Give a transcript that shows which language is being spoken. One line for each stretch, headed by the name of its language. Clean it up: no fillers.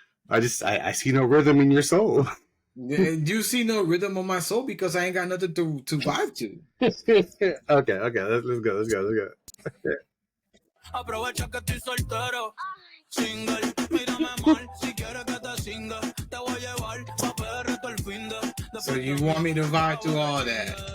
English: I see no rhythm in your soul. You see no rhythm on my soul because I ain't got nothing to vibe to. Okay, let's go.
Spanish: Aprovecha que estoy soltero, single, mírame mal, si quieres que te singa, te voy a llevar pa' PR todo el fin de.
English: So you want me to vibe to all that?